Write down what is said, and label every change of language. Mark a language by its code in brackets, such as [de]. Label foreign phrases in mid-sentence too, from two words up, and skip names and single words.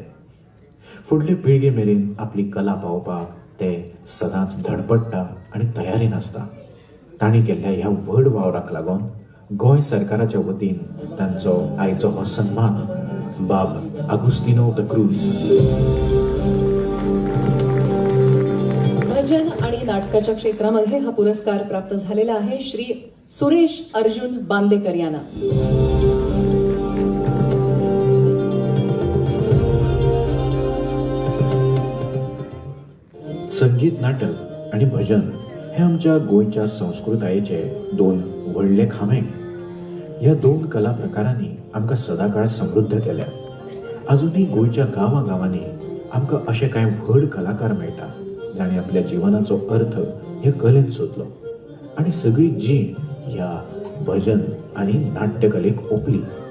[kok] फुडले पिळगे मेरेन आपली कला पावोवपाक ते सदांच धडपडटा आनी तयारीन आसता. तांणी केल्ल्या ह्या व्हड वावराक लागून गोंय सरकाराच्या वतीन तांचो आयचो हो सन्मान बाब आगुस्तिनो द क्रूज. [mr] भजन आणि नाटकाच्या क्षेत्रामध्ये हा पुरस्कार प्राप्त झालेला आहे श्री सुरेश अर्जुन बांदेकर यांना. [kok] संगीत, नाटक आणि भजन हे आमच्या गोंयच्या संस्कृतायेचे दोन व्हडले खांबे. ह्या दोन कला प्रकारांनी आमकां सदाकाळ समृद्ध केल्या. अजूनही गोंयच्या गांवांनी आमकां अशे कांय व्हड कलाकार मेळटा जाणी आपल्या जिवनाचो अर्थ ह्या कलेन सोदलो आनी सगळी जीण ह्या भजन आणि नाट्यकलेक ओपली.